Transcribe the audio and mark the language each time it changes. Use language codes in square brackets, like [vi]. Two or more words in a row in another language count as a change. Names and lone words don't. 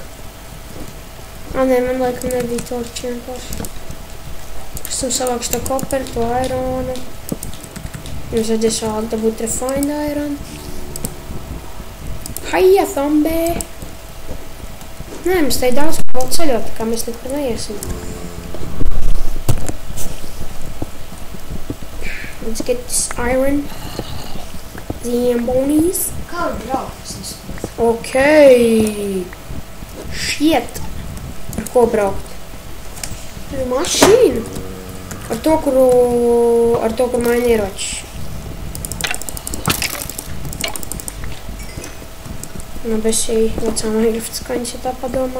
[lv] Nē, man laikam nebija torči vienkārši. Es tam savākšu to koperu, to aironu. Jums vajadzēs vēlāk dabūt [en] refined iron. [lv] Haija, zombē! Nē, mums te ir daudz kā vēl ceļot, tā kā mēs nekur neiesim. [en] Let's get this iron. Zambonies. [lv] Kā var braukt? Es nespētu. [en] Ok. Shit. [lv] Ar ko braukt? Ar mašīnu. Ar to, kur maina ieroči. Nu, bez šī vecā Minecraft skaņas, ja tā padomā.